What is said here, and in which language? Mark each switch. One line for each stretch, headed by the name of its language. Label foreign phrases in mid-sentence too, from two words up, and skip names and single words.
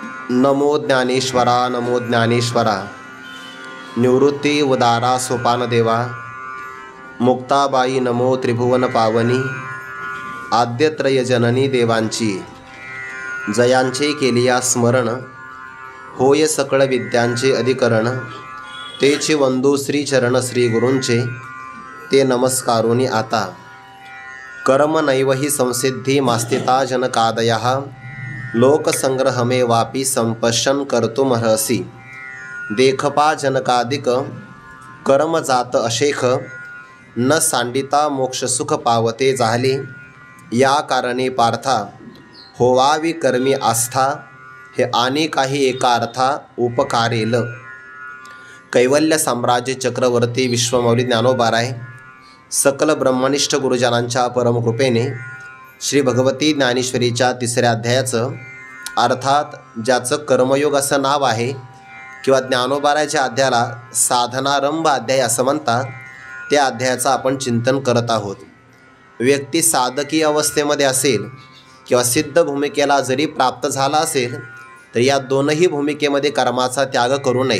Marathi: नमो ज्ञानेश्वरा नमो ज्ञानेश्वरा। निवृत्ती उदारा सोपान देवा। मुक्ताबाई नमो त्रिभुवन पावनी। आद्यत्रय जननी देवांची जयांचे केलिया स्मरण। होय सकळ विद्यांचे अधिकरण। तेचे वंदू श्रीचरण श्री गुरूंचे। ते नमस्कारोनी आता।
Sanskrit: कर्म नैवहि संसिद्धी मास्तिता जनकादयः। लोकसंग्रहमे वापी संपश्यन कर्तुमर्हसि।
Marathi: देखपा जनकादिक कर्म जात अशेख। न सांडिता मोक्ष सुख पावते झाले। या कारणे पार्था होवावी कर्मी आस्था। हे आणि काही एका अर्था उपकारेल। कैवल्य साम्राज्य चक्रवर्ती विश्वमौली ज्ञानोबाराय सकल ब्रह्मनिष्ठ गुरुजनांच्या परमकृपेने श्री भगवती ज्ञानेश्वरीच्या तिसऱ्या अध्यायाचं अर्थात ज्याचं कर्मयोग असं नाव आहे किंवा ज्ञानोबाराच्या अध्यायाला साधनारंभ अध्याय असं म्हणतात, त्या अध्यायाचं आपण चिंतन करत आहोत। व्यक्ती साधकी अवस्थेमध्ये असेल किंवा सिद्ध भूमिकेला जरी प्राप्त झाला असेल तर या दोनही भूमिकेमध्ये कर्माचा त्याग करू नये।